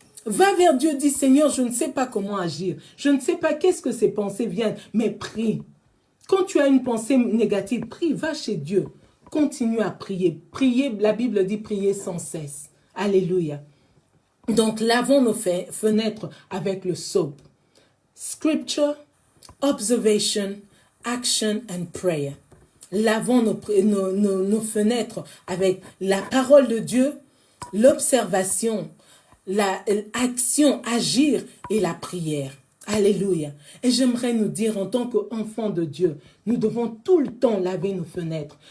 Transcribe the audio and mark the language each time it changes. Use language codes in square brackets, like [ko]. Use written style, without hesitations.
[fr] Va vers Dieu, dis Seigneur, je ne sais pas comment agir. Je ne sais pas qu'est-ce que ces pensées viennent, mais prie. Quand tu as une pensée négative, prie, va chez Dieu. Continue à prier. Prier, la Bible dit prier sans cesse. Alléluia. Donc, lavons nos fenêtres avec le soap. [en] Scripture, observation, action and prayer. [fr] Lavons nos fenêtres avec la parole de Dieu, l'observation, l'action, agir et la prière. Alléluia. Et j'aimerais nous dire en tant qu'enfants de Dieu, nous devons tout le temps laver nos fenêtres.